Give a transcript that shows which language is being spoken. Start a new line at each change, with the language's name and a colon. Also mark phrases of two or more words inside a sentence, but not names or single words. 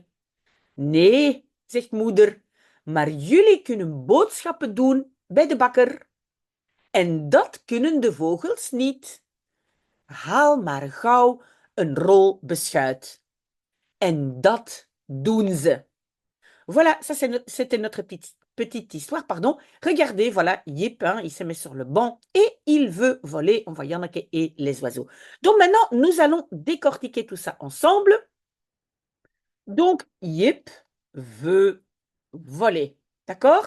Dutch: Nee, zegt moeder, maar jullie kunnen boodschappen doen bij de bakker. En dat kunnen de vogels niet. Haal maar gauw een rol beschuit. En dat doen ze.
French: Voilà, ça c'était notre petite histoire, pardon. Regardez, voilà, Yip, hein, il se met sur le banc et il veut voler. On voit Janneke et les oiseaux. Donc maintenant, nous allons décortiquer tout ça ensemble. Donc, Yip veut voler. D'accord?